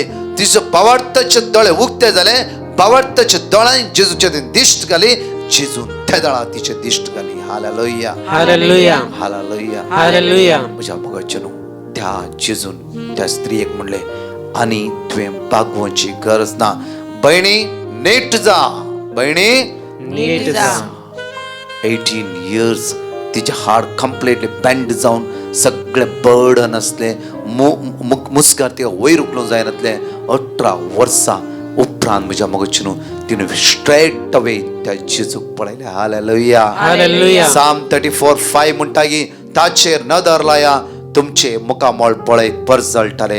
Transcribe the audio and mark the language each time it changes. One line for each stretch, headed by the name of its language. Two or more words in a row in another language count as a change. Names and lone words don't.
Konkani: तिचे पावडताचे दोळे उक्ते जाले. पावडताचे दोळ्यान जेजूचे दिश्ट घाली. जेजून त्या दोळा तिचे दिश्ट घाली. हालेलुया, हालेलुया, हालेलुया, हालेलुया. म्हज्या मोगाचे न्हू त्या जेजून त्या स्त्रियेक म्हणले आनी तुवें बागोवची गरज ना. बहिणी नीट जा, बहिणी नीट जा. 18 इयर्स तिचे हार्ट
English: completely bend
Konkani: जावन सगळे बर्डन असले मुस्कार तिका वयर उखलूंक जायनातले. 18 वर्सां उपरांत म्हज्या मोगाचे न्हू तिने
English: straight away
Konkani: त्या जेजूक पळयले. हालेलुया, हालेलुया. साम 34:5 म्हणटा की ताचेर नदर लाया तुमचे मुखामळ पळयत परजळटले.